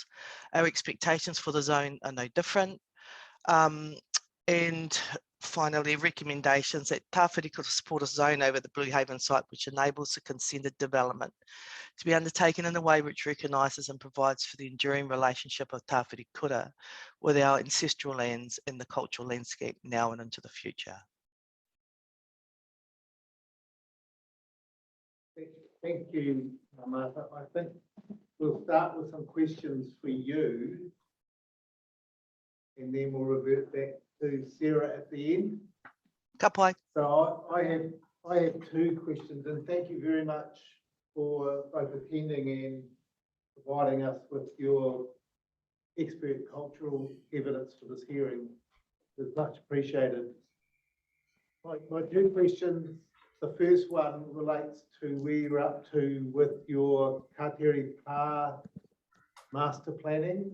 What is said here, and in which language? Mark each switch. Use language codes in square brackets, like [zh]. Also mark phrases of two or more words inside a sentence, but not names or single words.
[en] Our expectations for the zone are no different. And finally, recommendations that Tāwhiri Kura support a zone over the Blue Haven site which enables the consented development to be undertaken in a way which recognises and provides for the enduring relationship of Tāwhiri Kura with our ancestral lands and the cultural landscape now and into the future. Thank you, Martha. I think we'll start with some questions for you, and then we'll revert back to Sarah at the end. [mi] Ka pai. [en] So I have two questions, and thank you very much for both attending and providing us with your expert cultural evidence for this hearing. It's much appreciated. My two questions, the first one relates to where you're up to with your Kātere Pā master planning.